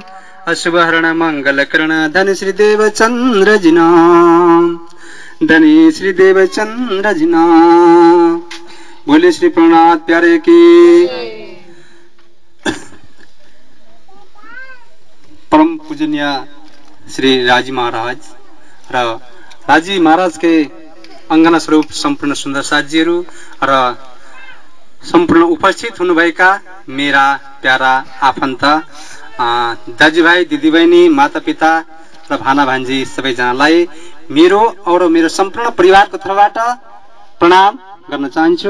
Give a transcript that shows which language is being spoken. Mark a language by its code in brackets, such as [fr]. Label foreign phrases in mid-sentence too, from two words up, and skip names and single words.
[hi] अशुभ हरण मंगल करण धन श्री देव चंद्र जिना, धनी श्री देव चंद्र जिना। बोले श्री प्राणनाथ प्यारे की। [ne] परम पूजनीय श्री राजी महाराज र राजी महाराज के अङ्गना स्वरूप सम्पूर्ण सुन्दर साथीहरू र सम्पूर्ण उपस्थित हुनुभएका मेरा प्यारा आफन्त दाजुभाइ दिदीबहिनी मातापिता र भाना भान्जी सबैजनालाई मेरो और मेरो सम्पूर्ण परिवारको तर्फबाट प्रणाम गर्न चाहन्छु।